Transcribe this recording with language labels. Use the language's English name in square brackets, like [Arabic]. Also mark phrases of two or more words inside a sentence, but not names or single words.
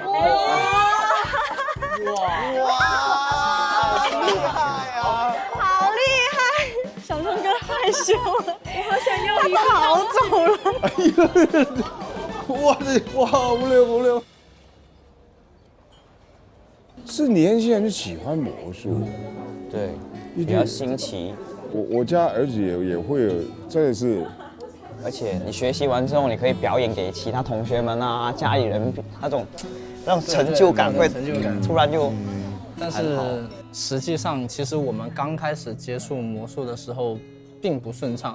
[Chinese] 哇，厲害啊！好厲害！小聰哥害羞了，我好想要一個。他跑走了。哇，好無聊。是年輕人就喜歡魔術，對，比較新奇。我家兒子也會有，真的是。而且你學習完之後，你可以表演給其他同學們啊、家裡人，那種成就感會突然就。但是實際上，其實我們剛開始接觸魔術的時候，並不順暢。